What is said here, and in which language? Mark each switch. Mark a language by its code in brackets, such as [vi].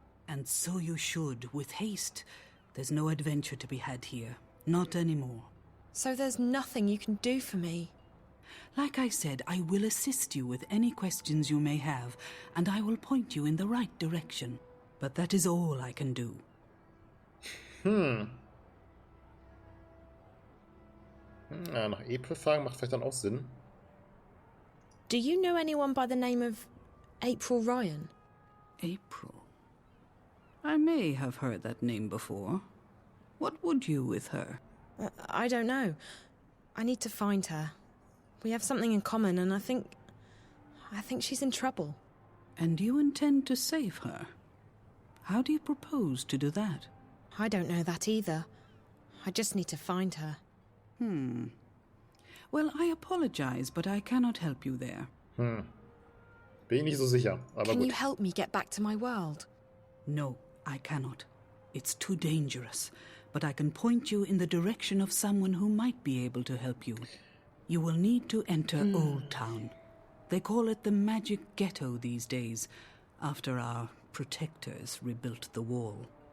[en] And so you should, with haste. There's no adventure to be had here. Not anymore. So there's nothing you can do for me? Like I said, I will assist you with any questions you may have, and I will point you in the right direction. But that is all I can do. [de] Ja, nach April fragen macht vielleicht dann auch Sinn. [en] Do you know anyone by the name of April Ryan? April? I may have heard that name before. What would you with her? I don't know. I need to find her. We have something in common, and I think she's in trouble. And you intend to save her? How do you propose to do that? I don't know that either. I just need to find her. Well, I apologize, but I cannot help you there. [de] Bin ich nicht so sicher, aber [en] Can [de] gut. [en] you help me get back to my world? No, I cannot. It's too dangerous. But I can point you in the direction of someone who might be able to help you. You will need to enter Old Town. They call it the Magic Ghetto these days, after our protectors rebuilt the wall.